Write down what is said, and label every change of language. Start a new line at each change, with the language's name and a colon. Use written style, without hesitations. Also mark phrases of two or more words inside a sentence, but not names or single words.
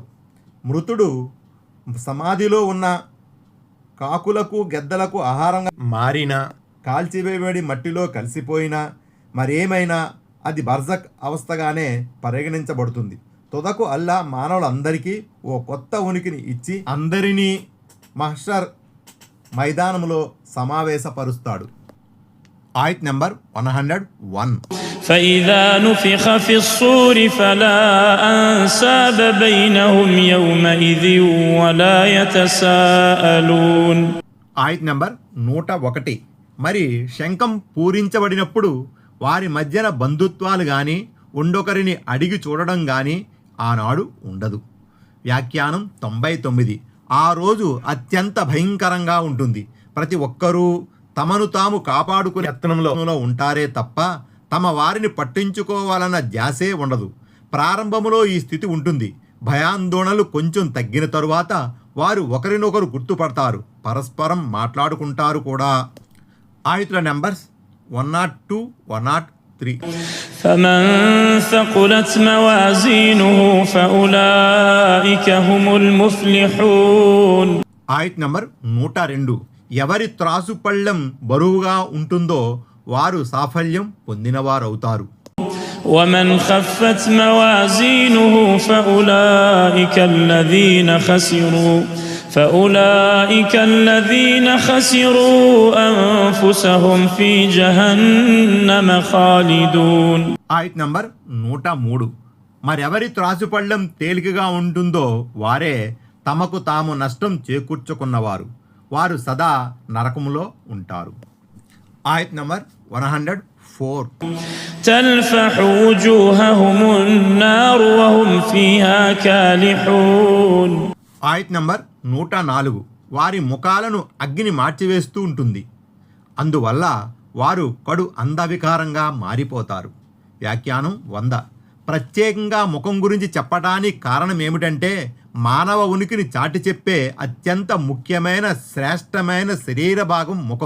Telugu: మృతుడు సమాధిలో ఉన్న కాకులకు గెద్దలకు ఆహారంగా మారినా కాల్చివేయబడి మట్టిలో కలిసిపోయినా మరేమైనా అది బర్జక్ అవస్థగానే పరిగణించబడుతుంది. తుదకు అల్లా మానవులందరికీ ఓ కొత్త ఉనికిని ఇచ్చి అందరినీ మహ్షర్ మైదానంలో సమావేశపరుస్తాడు. ఆయత్ నెంబర్ 101.
Arabic: فإذا نفخ في الصور فلا أنساب بينهم يومئذ ولا يتساءلون.
Telugu: ఆయత్ నెంబర్ 101. మరి శంఖం పూరించబడినప్పుడు వారి మధ్యన బంధుత్వాలు గాని ఉండొకరిని అడిగి చూడడం గాని ఆనాడు ఉండదు. వ్యాఖ్యానం 99. ఆ రోజు అత్యంత భయంకరంగా ఉంటుంది. ప్రతి ఒక్కరూ తమను తాము కాపాడుకునే యత్నంలో ఉంటారే తప్ప తమ వారిని పట్టించుకోవాలన్న ధ్యాసే ఉండదు. ప్రారంభంలో ఈ స్థితి ఉంటుంది. భయాందోళనలు కొంచెం తగ్గిన తరువాత వారు ఒకరినొకరు గుర్తుపడతారు, పరస్పరం మాట్లాడుకుంటారు కూడా. ఆయతుల నెంబర్స్ 102, 103.
Arabic: فمن ثقلت موازينه فأولئك هم المفلحون.
Telugu: ఆయత్ నెంబర్ 102. ఎవరి త్రాసు పళ్ళెం బరువుగా ఉంటుందో వారు సాఫల్యం పొందినవారవుతారు.
Arabic: ومن خفت موازينه فأولئك الذين خسروا أنفسهم في جهنم خالدون.
Telugu: ఆయత్ నంబర్ 103. మరెవరి త్రాసుపళ్ళెం తేలికగా ఉంటుందో వారే తమకు తాము నష్టం చేకూర్చుకున్నవారు. వారు సదా నరకములో ఉంటారు. ఆయత్ నంబర్ 104.
Arabic: تلفح وجوههم النار وهم فيها كالحون.
Telugu: ఆయత్ నంబర్ 104. వారి ముఖాలను అగ్ని మార్చివేస్తూ ఉంటుంది. అందువల్ల వారు కడు అందవికారంగా మారిపోతారు. వ్యాఖ్యానం 100. ప్రత్యేకంగా ముఖం గురించి చెప్పడానికి కారణం ఏమిటంటే మానవ ఉనికిని చాటి చెప్పే అత్యంత ముఖ్యమైన శ్రేష్టమైన శరీర భాగం ముఖం.